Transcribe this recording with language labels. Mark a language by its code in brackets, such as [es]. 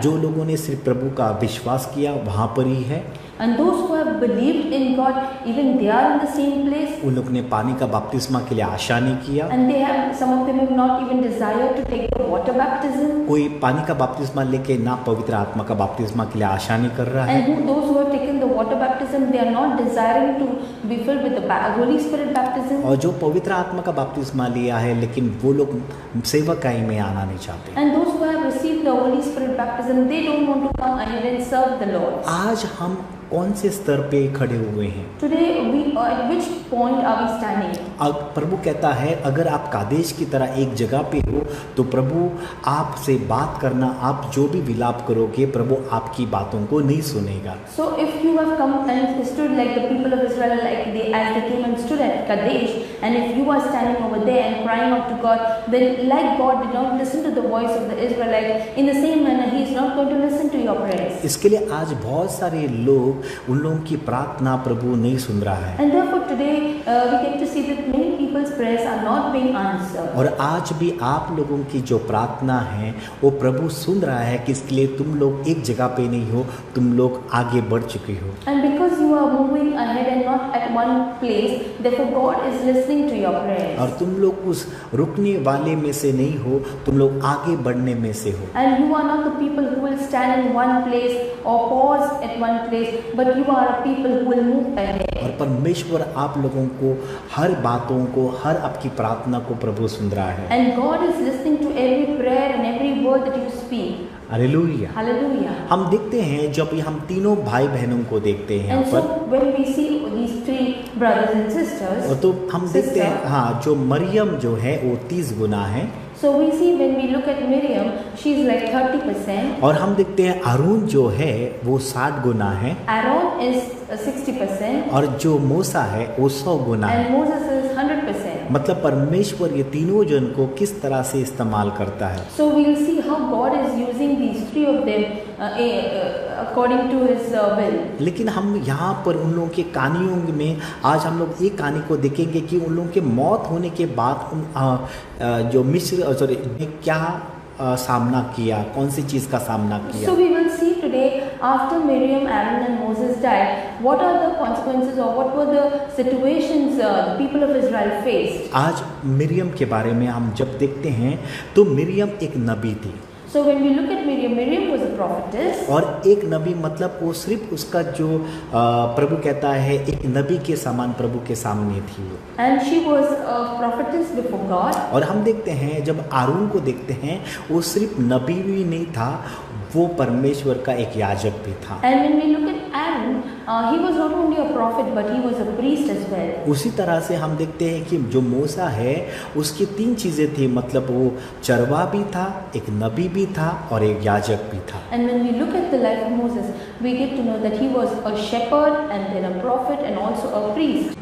[hi] जो लोगों ने सिर्फ प्रभु का विश्वास किया वहाँ पर ही है। [en] And those who have believed in God, even they are in the same place. [hi] उन लोग ने पानी का बपतिस्मा के लिए आशा नहीं किया। [en] And they have, some of them have not even desired to take the water baptism. [hi] कोई पानी का बपतिस्मा लेके ना पवित्र आत्मा का बपतिस्मा के लिए आशा नहीं कर रहा है। [en] And those who have taken the water baptism, they are not desiring to be filled with the Holy Spirit baptism. [hi] और जो पवित्र आत्मा का बपतिस्मा लिया है, लेकिन वो लोग सेवकाई में आना नहीं चाहते। [en] And those who have received the Holy Spirit baptism, they don't want to come and even serve the Lord. [hi] आज हम कौन से स्तर पे खड़े हुए हैं? [en] Today, at which point are we standing? [hi] अब प्रभु कहता है अगर आप कादेश की तरह एक जगह पे हो तो प्रभु आपसे बात करना, आप जो भी विलाप करोगे प्रभु आपकी बातों को नहीं सुनेगा। [en] So if you have come and stood like the people of Israel, like as they came and stood at Kadesh, and if you are standing over there and crying out to God, then like God did not listen to the voice of the Israelites, in the same manner He is not going to listen to your prayers. [hi] इसके लिए आज बहुत सारे लोग, उन लोगों की प्रार्थना प्रभु नहीं सुन रहा है। [en] And therefore today we get to see that many people's prayers are not being answered. [hi] और आज भी आप लोगों की जो प्रार्थना है वो प्रभु सुन रहा है कि इसके लिए तुम लोग एक जगह पे नहीं हो, तुम लोग आगे बढ़ चुके हो। [en] And because you are moving ahead and not at one place, therefore God is listening to your prayers. [hi] और तुम लोग उस रुकने वाले में से नहीं हो, तुम लोग आगे बढ़ने में से हो। [en] And you are not the people who will stand in one place or pause at one place, but you are a people who will move ahead. [hi] और परमेश्वर आप लोगों को हर बातों को, हर आपकी प्रार्थना को प्रभु सुन रहा है। [en] And God is listening to every prayer and every word that you speak. [hi] Hallelujah. [en] Hallelujah. [hi] हम देखते हैं जब हम तीनों भाई बहनों को देखते हैं यहाँ [en] And so [hi] पर, [en] when we see these three brothers and sisters, [hi] और तो हम देखते हैं हाँ, जो मरियम जो है वो 30 गुना है। [en] So we see when we look at Miriam, she's like 30%. [hi] और हम देखते हैं अरून जो है वो 60 गुना है, [en] Aaron is 60%. [hi] और जो मूसा है वो 100 गुना है। [en] And Moses is 100%. [hi] मतलब परमेश्वर ये तीनों जन को किस तरह से इस्तेमाल करता है। [en] So we'll see how God is using these three of them according to His will. [hi] लेकिन हम यहाँ पर उन लोगों के कहानियों में आज हम लोग एक कहानी को देखेंगे कि उन लोगों के मौत होने के बाद जो मिस्र ने क्या सामना किया, कौन सी चीज़ का सामना किया। [en] So we will see today, after Miriam, Aaron and Moses died, what are the consequences or what were the situations the people of Israel faced. [hi] आज मिरियम के बारे में हम जब देखते हैं तो मिरियम एक नबी थी। [en] So when we look at Miriam, Miriam was a prophetess. [hi] और एक नबी मतलब वो सिर्फ उसका जो प्रभु कहता है एक नबी के समान प्रभु के सामने थी वो। [en] And she was a prophetess before God. [hi] और हम देखते हैं जब आरून को देखते हैं वो सिर्फ नबी भी नहीं था, वो परमेश्वर का एक याजक भी था। [en] And when we look at Aaron, he was not only a prophet but he was a priest as well. [hi] उसी तरह से हम देखते हैं कि जो मूसा है उसकी 3 चीज़ें थी, मतलब वो चरवा भी था, एक नबी भी था और एक याजक भी था। [en] And when we look at the life of Moses, we get to know that he was a shepherd and then a prophet and also a priest.